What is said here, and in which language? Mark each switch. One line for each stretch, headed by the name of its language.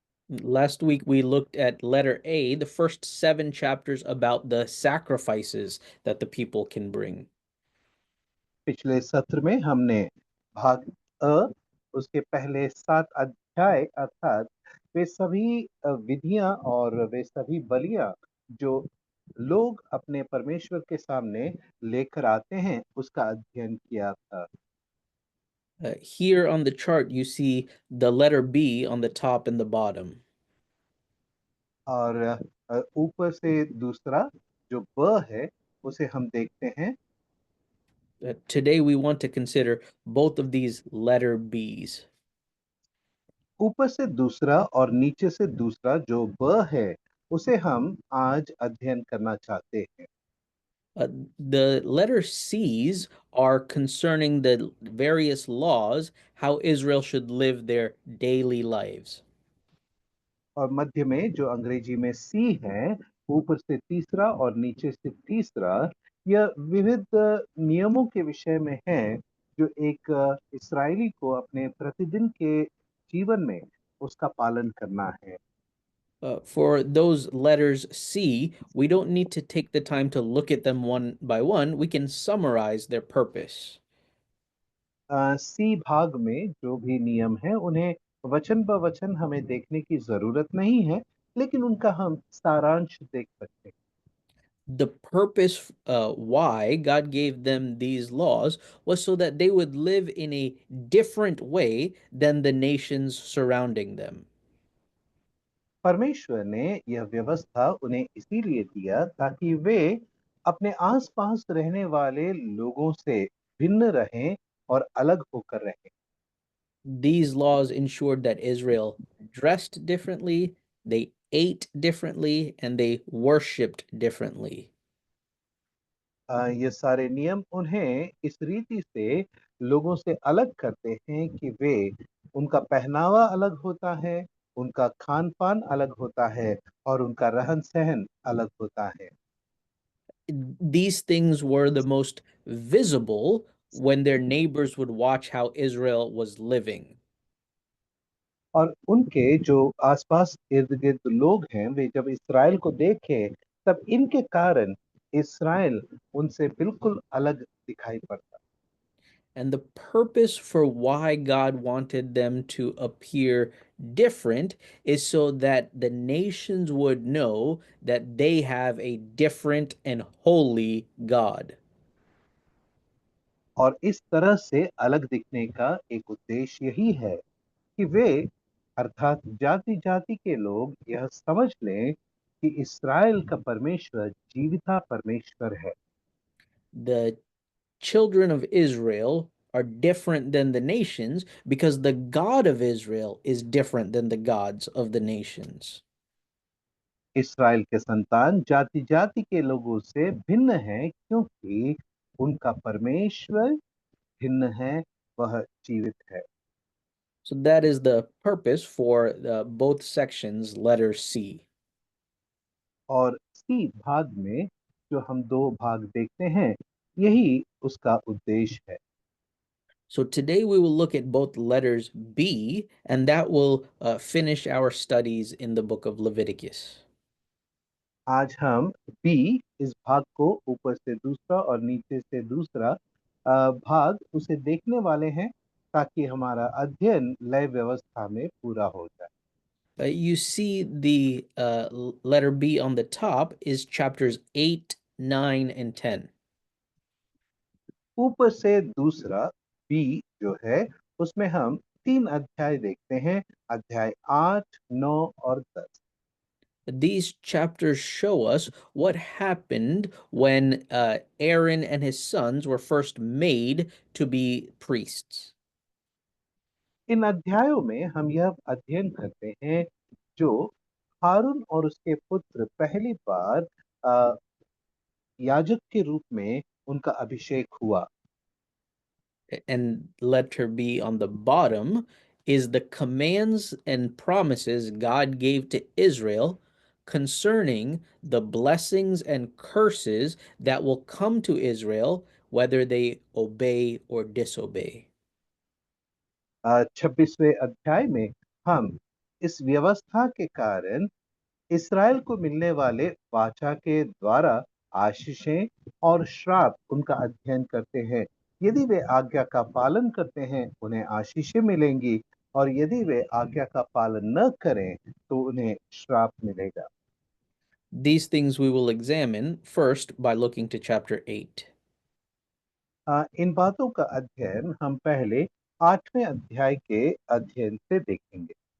English: Last week we looked at letter A, the first 7 chapters about the sacrifices that the people can bring.
Hindi: पिछले सत्र में हमने भाग अ उसके पहले 7 अध्याय अर्थात वे सभी विधियां और वे सभी बलियां जो लोग अपने परमेश्वर के सामने लेकर आते हैं उसका अध्ययन किया था।
English: Here on the chart you see the letter B on the top and the bottom.
Hindi: और ऊपर से दूसरा जो ब है उसे हम देखते हैं।
English: Today we want to consider both of these letter B's.
Hindi: ऊपर से दूसरा और नीचे से दूसरा जो ब है उसे हम आज अध्ययन करना चाहते हैं।
English: Uh, the letter C's are concerning the various laws, how Israel should live their daily lives.
Hindi: और मध्य में जो अंग्रेजी में सी है, ऊपर से तीसरा और नीचे से तीसरा, यह विविध नियमों के विषय में है जो एक इस्राएली को अपने प्रतिदिन के जीवन में उसका पालन करना है।
English: For those letters C, we don't need to take the time to look at them one by one. We can summarize their purpose.
Hindi: सी भाग में जो भी नियम है उन्हें वचन ब वचन हमें देखने की जरूरत नहीं है, लेकिन उनका हम सारांश देख सकते हैं।
English: The purpose why God gave them these laws was so that they would live in a different way than the nations surrounding them.
Hindi: परमेश्वर ने यह व्यवस्था उन्हें इसीलिए दिया ताकि वे अपने आसपास रहने वाले लोगों से भिन्न रहें और अलग होकर रहें।
English: These laws ensured that Israel dressed differently, they ate differently, and they worshiped differently.
Hindi: ये सारे नियम उन्हें इस रीति से लोगों से अलग करते हैं कि वे उनका पहनावा अलग होता है, उनका खान पान अलग होता है और उनका रहन सहन अलग होता है।
English: These things were the most visible when their neighbors would watch how Israel was living.
Hindi: और उनके जो आसपास इर्द गिर्द लोग हैं वे जब इसराइल को देखें तब इनके कारण इसराइल उनसे बिल्कुल अलग दिखाई पड़ता।
English: And the purpose for why God wanted them to appear different is so that the nations would know that they have a different and holy God.
Hindi: और इस तरह से अलग दिखने का एक उद्देश्य यही है कि वे अर्थात जाति जाति के लोग यह समझ लें कि इसराइल का परमेश्वर जीविता परमेश्वर है।
English: The children of Israel are different than the nations because the God of Israel is different than the gods of the nations.
Hindi: Israel के संतान जाति जाति के लोगों से भिन्न हैं क्योंकि उनका परमेश्वर भिन्न है, वह जीवित है।
English: So that is the purpose for both sections, letter C.
Hindi: और सी भाग में जो हम दो भाग देखते हैं यही उसका उद्देश्य है।
English: So today we will look at both letters B, and that will finish our studies in the book of Leviticus.
Hindi: आज हम बी इस भाग को ऊपर से दूसरा और नीचे से दूसरा भाग उसे देखने वाले हैं ताकि हमारा अध्ययन लय व्यवस्था में पूरा हो जाए।
English: You see the letter B on the top is chapters 8, 9, and 10.
Hindi: ऊपर से दूसरा बी जो है उसमें हम 3 अध्याय देखते हैं, अध्याय 8, 9 और 10।
English: These chapters show us what happened when Aaron and his sons were first made to be priests.
Hindi: इन अध्यायों में हम यह अध्ययन करते हैं जो हारून और उसके पुत्र पहली बार याजक के रूप में उनका अभिषेक हुआ।
English: And letter B on the bottom is the commands and promises God gave to Israel concerning the blessings and curses that will come to Israel whether they obey or disobey.
Hindi: 26वें अध्याय में हम इस व्यवस्था के कारण इसराइल को मिलने वाले वाचा के द्वारा आशीषें और श्राप उनका अध्ययन करते हैं। यदि वे आज्ञा का पालन करते हैं उन्हें आशीषें मिलेंगी और यदि वे आज्ञा का पालन न करें तो उन्हें श्राप मिलेगा।
English: These things we will examine first by looking to chapter 8.
Hindi: इन बातों का अध्ययन हम पहले 8वें अध्याय के अध्ययन से देखेंगे।